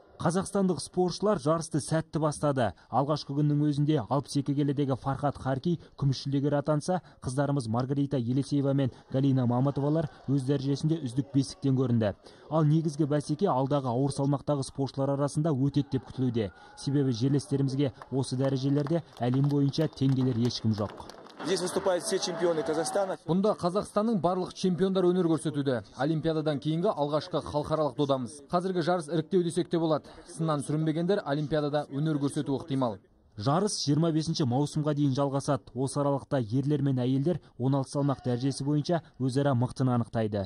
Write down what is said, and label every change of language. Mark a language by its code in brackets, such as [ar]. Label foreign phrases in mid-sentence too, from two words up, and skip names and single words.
[kk] Қазақстандық спортшылар жарысты сәтті бастады. Алғашқы күннің өзінде 62 келідегі Фархат Харки күміс жүлдегер атанса, қыздарымыз Маргарита Елисеева мен Галина Маматовалар өз дәрежесінде үздік бестіктен көрінді. Ал негізгі бәсеке алдағы ауыр салмақтағы спортшылар арасында өтеді деп күтілуде. Себебі жерлестерімізге осы дәрежелерде әлем бойынша теңгелер ешкім жоқ. [ru] Здесь выступают все чемпионы Казахстана. [kk] Бұнда Қазақстанның барлық чемпиондар өнер көрсетуде. Олимпиададан кейінгі алғашқы халықаралық додамыз. Қазіргі жарыс іріктеу десек те болады. Сыннан сүрінбегендер олимпиадада өнер көрсету ықтимал. Жарыс 25 маусымға дейін жалғасады. Осы аралықта ерлер мен әйелдер 16 салмақ дәрежесі бойынша өзара мықтыны анықтайды.